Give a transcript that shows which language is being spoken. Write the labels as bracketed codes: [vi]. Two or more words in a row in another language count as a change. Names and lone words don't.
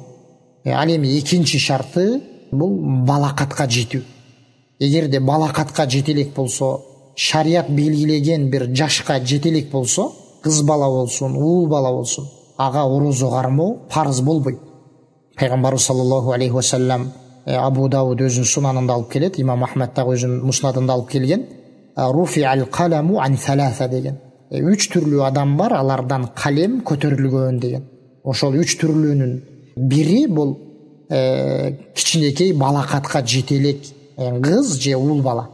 [ky] Ал эми экинчи шарты бул балакатка жетүү. Эгерде балакатка жете элек болсо, шарият белгилеген бир жашка жете элек болсо, кыз бала болсун, уул бала болсун, ага орозо кармоо парыз болбойт. Пайгамбарыбыз [ar] صلى الله عليه و سلم [ky] Абу Дауд өзүнүн сунанында алып келет, имам Ахмед дагы өзүнүн муснадында алып келген. [ar] رفع القلم عن ثلاثة [ky] деген. Үч түрлүү адам бар, алардан калем көтөрүлгөн деген. Ошол үч түрлүүнүн бири бул кичинекей балакатка жете элек кыз же уул бала.